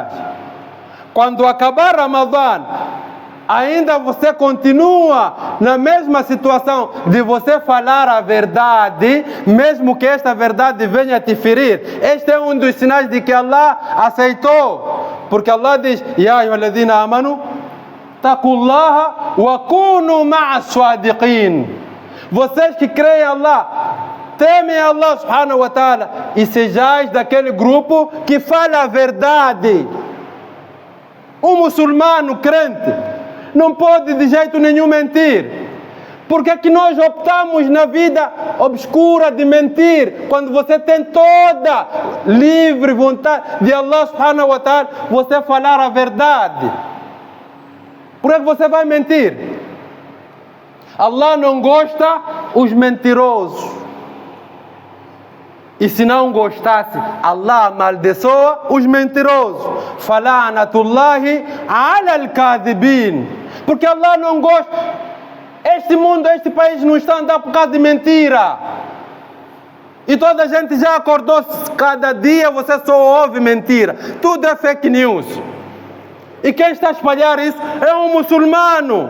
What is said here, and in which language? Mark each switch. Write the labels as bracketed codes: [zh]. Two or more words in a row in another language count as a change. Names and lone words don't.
[pt] Quando acabar Ramadã, ainda você continua na mesma situação de você falar a verdade, mesmo que esta verdade venha te ferir. Este é um dos sinais de que Allah aceitou. Porque Allah diz: [ar] يا أيها الذين آمنوا، اتقوا الله وكونوا مع الصادقين. [pt] Vocês que creem em Allah, temem Allah [ar] سبحانه وتعالى [pt] e sejais daquele grupo que fala a verdade. Um muçulmano crente não pode de jeito nenhum mentir. Porque é que nós optamos na vida obscura de mentir, quando você tem toda livre vontade de Allah [ar] سبحانه وتعالى [pt] você falar a verdade? Por que você vai mentir? Allah não gosta os mentirosos. E se não gostasse, Allah amaldiçoa os mentirosos. [ar] فلعنة الله على الكاذبين. [pt] Porque Allah não gosta. Este mundo, este país não está andando por causa de mentira. E toda a gente já acordou, cada dia você só ouve mentira. Tudo é [en] fake news. [pt] E quem está a espalhar isso é um muçulmano.